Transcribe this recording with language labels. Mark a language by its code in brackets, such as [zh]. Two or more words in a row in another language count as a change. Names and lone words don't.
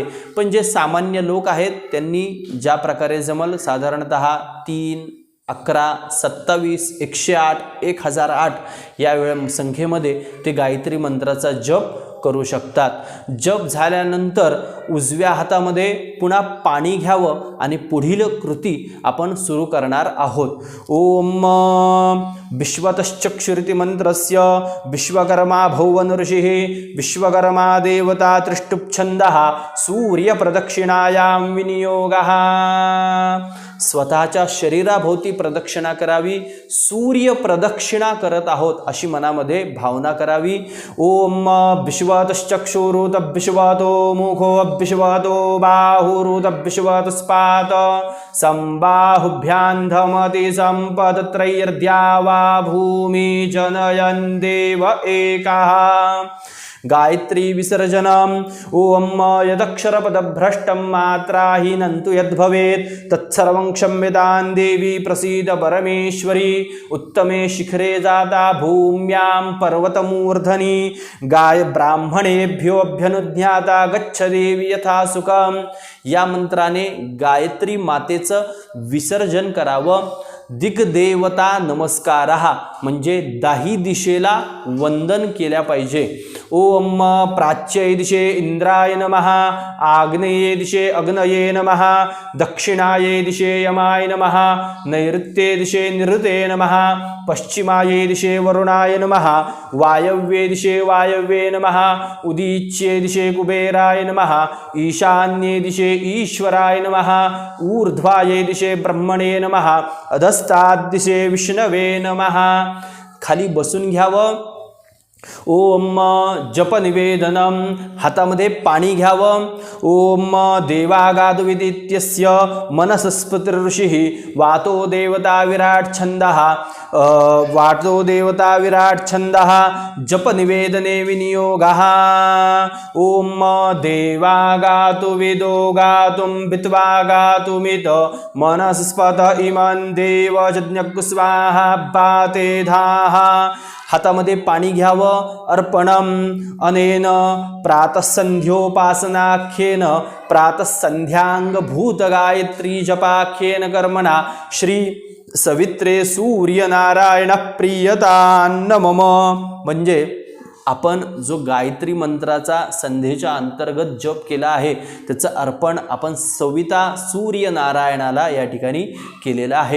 [mr] पण जे सामान्य लोक आहेत त्यांनी ज्या प्रकारे जमल साधारणतः 3, 11, 27, 108, 1008 या संख्येमध्ये ते गायत्री मंत्राचा जप करू शकतात। जप झाल्यानंतर उजव्या हातामध्ये पुन्हा पाणी घ्यावं आणि पुढील कृती आपण सुरू करणार आहोत। [sa] ओम विश्वतश्चक्षुरिति मंत्रस्य विश्वकर्मा भुवन ऋषिः विश्वकर्मा देवता त्रिष्टुप्छन्दः सूर्य प्रदक्षिणायां विनियोगः। [mr] स्वतःच्या शरीराभोवती प्रदक्षिणा करावी, सूर्य प्रदक्षिणा करत आहोत अशी मनामध्ये भावना करावी। [sa] ओम विश्वतश्चक्षुरुतभ्विश्वतो मुखोऽभ्विश्वतो बाहुरुतभ्विश्वतस्पात संबाहुभ्यां धमति सम्पदत्रयर्द्या वा भूमि जनयन् देव एकः। गायत्री विसर्जनम। ओम यदक्षरपदभ्रष्टं मात्राहीनं तु यद्भवेत् तत्सर्वं क्षम्यतां देवी प्रसीद परमेश्वरी। उत्तमे शिखरे जाता भूम्यां पर्वतमूर्धनि गाय ब्राह्मणेभ्योऽभ्यनुज्ञाता गच्छ देवी यथा सुखम। [mr] या मंत्राने गायत्री मातेचं विसर्जन करावं। [sa] दिग्देवता नमस्कारः [mr] म्हणजे दाही दिशेला वंदन केल्या पाहिजे। [sa] ओम प्राच्ये दिशे इंद्राय नमः, आग्नेये दिशे अग्नये नमः, दक्षिणाये दिशे यमाय नमः, नैऋत्ये दिशे निऋते नमः, पश्चिमाये दिशे वरुणाय नमः, वायव्ये दिशे वायव्ये नमः, उदीच्ये दिशे कुबेराय नमः, ईशान्ये दिशे ईश्वराय नमः, ऊर्ध्वाये दिशे ब्रह्मणे नमः, अधस्तात् दिशे विष्णवे नमः। [mr] खाली बसून घ्यावं। [sa] ओम जप निवेदनम। [mr] हातामध्ये पाणी घ्यावं। [sa] ओम देवागातविदित्यस्य मनसस्पतिर्ऋषिः वातो देवता विराट छंदः वातो देवता विराट छंदः जप निवेदने विनियोगः। ओम देवागातु विदो गातुं भित्वा गातुमित मनसस्पत इमं देवजज्ञ स्वाहा पातेधाः। [mr] हातामध्ये पाणी घ्यावं। [sa] अर्पणम अनेन प्रातःसंध्योपासनाख्येन प्रातःसंध्यांग भूत गायत्री जपाख्येन कर्मणा श्री सवित्रे सूर्यनारायण प्रियतान्न मम। [mr] म्हणजे आपण जो गायत्री मंत्राचा संध्येच्या अंतर्गत जप केला आहे त्याचं अर्पण आपण सविता सूर्यनारायणाला या ठिकाणी केलेलं आहे।